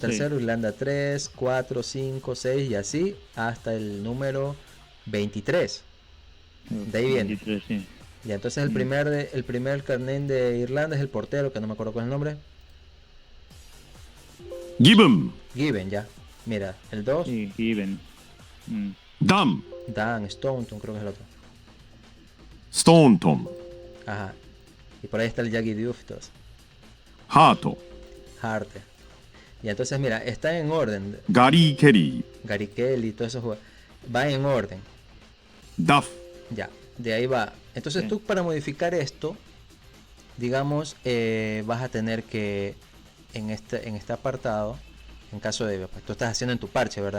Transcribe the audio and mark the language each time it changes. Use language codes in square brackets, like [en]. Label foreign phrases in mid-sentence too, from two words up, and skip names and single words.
[es] tercero, Irlanda 3, 4, 5, 6 y así hasta el número 23. De ahí viene. 23, sí. Ya, entonces el primer carnet de Irlanda es el portero, que no me acuerdo cuál es el nombre. ギブン Given, ya. Mira, el 2, Sí, Given. Mm. ダン Dan, Staunton, creo que es el otro. ストーントン Ajá. Y por ahí está el Jackie Diouf y todo eso. ハート Harte. Y entonces, mira, está en orden. ガリー・ケリー Gary Kelly y todos esos jugadores. Va en orden. ダフ Ya, de ahí va. Entonces Sí. tú para modificar esto, digamos, vas a tener que en este apartado, en caso de, pues, tú estás haciendo en tu parche, ¿verdad?